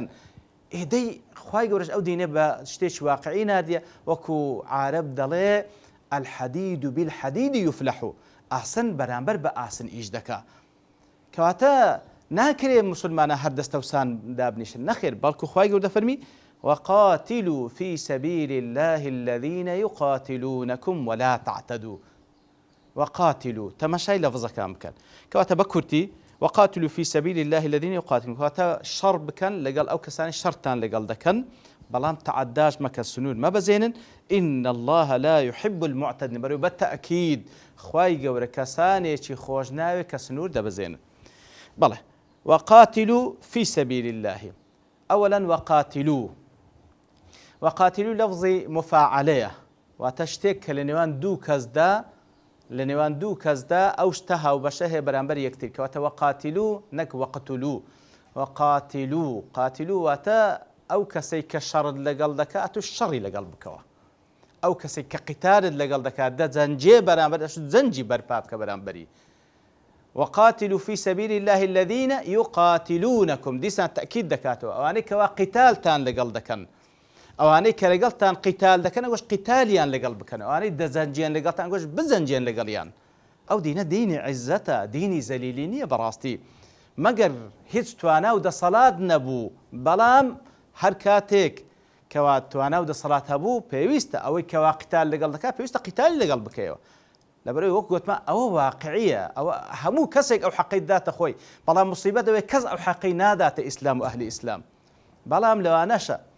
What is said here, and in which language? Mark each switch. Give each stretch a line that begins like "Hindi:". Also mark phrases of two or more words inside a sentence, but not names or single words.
Central Kurdish: ئێدەی خوای گەورەش ئەو دینێ بە شتێکی واقعی ناردیە، وەکو عارەب دەڵێ
Arabic: الحەدید بالحەدید یفلح،
Central Kurdish: ئاسن بەرامبەر بە ئاسن ئیش دەکا. کەواتە ناکرێ مسلمانە هەر دەستەوسان دابنیشن، نەخێر، بەڵکو خوای گەورە دەفەرمی
Arabic: وقاتلوا في سبيل الله الذين يقاتلونكم ولا تعتدوا.
Central Kurdish: وقاتلوا تەماشای لەفزەکان بکەن، کەواتە بە کورتی
Arabic: وقاتلوا في سبيل الله الذين يقاتلون،
Central Kurdish: کەواتە شەڕ بکەن لەگەڵ ئەو کەسانی شەڕتان لەگەڵ دەکەن، بەڵام تەعەداش مەکە، سنوور مەبەزێنن.
Arabic: إن الله لا يحب المعتدين.
Central Kurdish: بەڕێوە بە تەئکید خوای گەورە کەسانێکی خۆش ناوێ کە سنوور دەبەزێنن.
Arabic: بەڵێ وقاتلوا في سبيل الله. أولا وقاتلوا وقاتلوا
Central Kurdish: لفظی مفاعلەیە واتە شتێک کە لە نێوان دوو کەسدا ئەو شتە هاوبەشە هەیە بەرامبەر یەکتر کەواتە وەقاتلوا نەک وەقتلوا قاتلوا واتە ئەو کەسەی کە شەڕت لەگەڵ دەکات و شەڕی لەگەڵ بکەوە ئەو کەسێک کە قیتالت لەگەڵ دەکات دەجەنجێ بەرامبەر جەنجی بەرپا بکە بەرامبەری
Arabic: وقاتلوا في سبيل الله الذين يقاتلونكم
Central Kurdish: دیسان تأکید دەکاتەوە ئەوانەی کەوا قیتالتان لەگەڵ دەکەن ئەوانەی کە لەگەڵتان قیتال دەکەن ئەوەش قیتالیان لەگەڵ بکەن ئەوانەی دەجەنجێن لەگەڵتان ئەوەش بجەنجێن لەگەڵیان ئەو دینە دینی عیزەتە دینی زەلیلی نییە بەڕاستی مەگەر هیچ توانا و دەسەڵات نەبوو بەڵام هەر کاتێک کەوا توانا و دەسەڵات هەبوو پێویستە ئەوەی کەوا قیتال لەگەڵ دەکات پێویستە قیتالی لەگەڵ بکەیەوە لەبەرەوەی وەک گوتمە ئەوە واقعیە ئەوە هەموو کەسێک ئەو حەقەی داتە خۆی بەڵام موسیبەت ئەوەیە کەس ئەو حەقەی ناداتە ئیسلام و ئەهلی ئیسلام بەڵام لەوانەشە